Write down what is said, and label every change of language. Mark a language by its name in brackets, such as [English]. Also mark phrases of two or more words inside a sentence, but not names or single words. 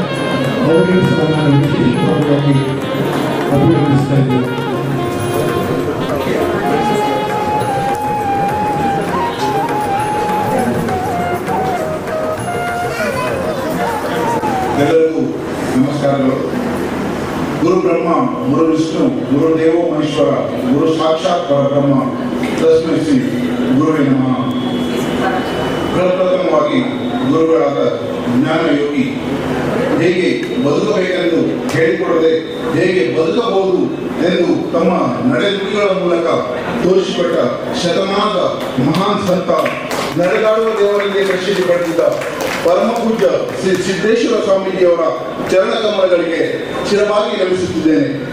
[Kannada] ಅವರಿಗೂ ಸಹ ನಾನು ವಿಶೇಷವಾಗಿ ಅಭಿನಂದಿಸ್ತಾ ಇದ್ದೇನೆ. ಎಲ್ಲರಿಗೂ ನಮಸ್ಕಾರಗಳು. [Sanskrit] ಗುರು ಬ್ರಹ್ಮ, ಗುರು ವಿಷ್ಣು, ಗುರು ದೇವೋ ಮಹೇಶ್ವರ, ಗುರು ಸಾಕ್ಷಾತ್ ಪರಬ್ರಹ್ಮ, ತಸ್ಮೈ ಶ್ರೀ ಗುರುವೇ ನಮಃ. [Kannada] ಪ್ರಪ್ರಥಮವಾಗಿ ಗುರುಗಳಾದ ಜ್ಞಾನಯೋಗಿ ಹೇಗೆ ಬದುಕಬೇಕೆಂದು ಹೇಳಿಕೊಡದೆ ಹೇಗೆ ಬದುಕಬಹುದು ಎಂದು ತಮ್ಮ ನಡೆನುಡಿಗಳ ಮೂಲಕ ತೋರಿಸಿಕೊಟ್ಟ ಶತಮಾನದ ಮಹಾನ್ ಸಂತ, ನಡೆದಾಡುವ ದೇವರಿಗೆ ಪ್ರಸಿದ್ಧಿ ಪಡೆದಿದ್ದ ಪರಮ ಪೂಜ್ಯ ಶ್ರೀ ಸಿದ್ದೇಶ್ವರ ಸ್ವಾಮೀಜಿಯವರ ಚರಣ ಕಮಲಗಳಿಗೆ ಶಿರವಾಗಿ ನಮಿಸುತ್ತಿದ್ದೇನೆ.